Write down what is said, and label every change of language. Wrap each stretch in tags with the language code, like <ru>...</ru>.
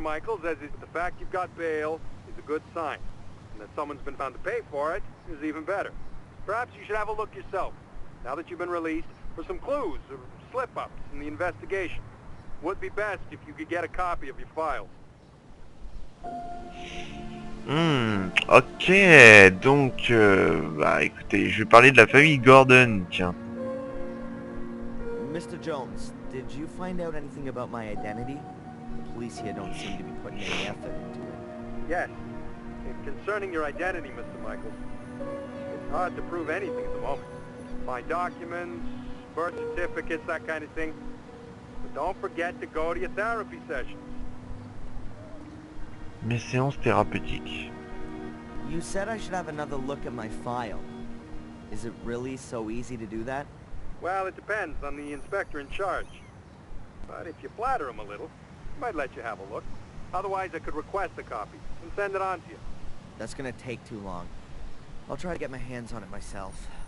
<en>Michaels, as is the fact you've got bail is a good sign. And that someone's been found to pay for it is even better. Perhaps you should have a look yourself, now that you've been released, for some clues or slip-ups in the investigation. Would be best if you could get a copy of your files.</en> <fr>Ok, donc, bah écoutez, je vais parler de la famille Gordon, tiens.</fr> <en>Mr. Jones, did you find out anything about my identity? The police here don't seem to be putting any effort into it. Yes. Concerning your identity, Mr. Michaels, it's hard to prove anything at the moment. Find documents, birth certificates, that kind of thing. But don't forget to go to your therapy sessions.</en> <fr>Mes séances thérapeutiques.</fr> <en>You said I should have another look at my file. Is it really so easy to do that? Well, it depends on the inspector in charge. But if you flatter him a little, he might let you have a look. Otherwise, I could request a copy and send it on to you. That's gonna take too long. I'll try to get my hands on it myself.</en>